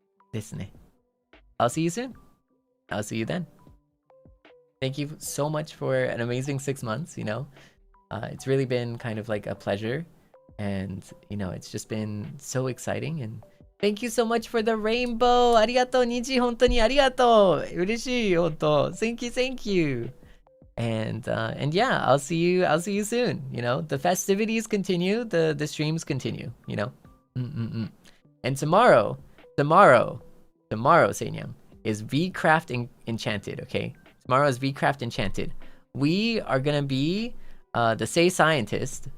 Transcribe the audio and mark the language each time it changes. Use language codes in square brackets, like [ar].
[ja] ですね. [en] I'll see you soon. I'll see you then. Thank you so much for an amazing 6 months. It's really been kind of like a pleasure, and it's just been so exciting. And thank you so much for the rainbow. [ja] ありがとう、虹、本当にありがとう。嬉しい、本当。 [en] Thank you. And yeah, I'll see you soon. The festivities continue, the streams continue. And tomorrow, Seinyan, is VCraft Enchanted. Okay, tomorrow is VCraft Enchanted. We are gonna be the Say Scientist.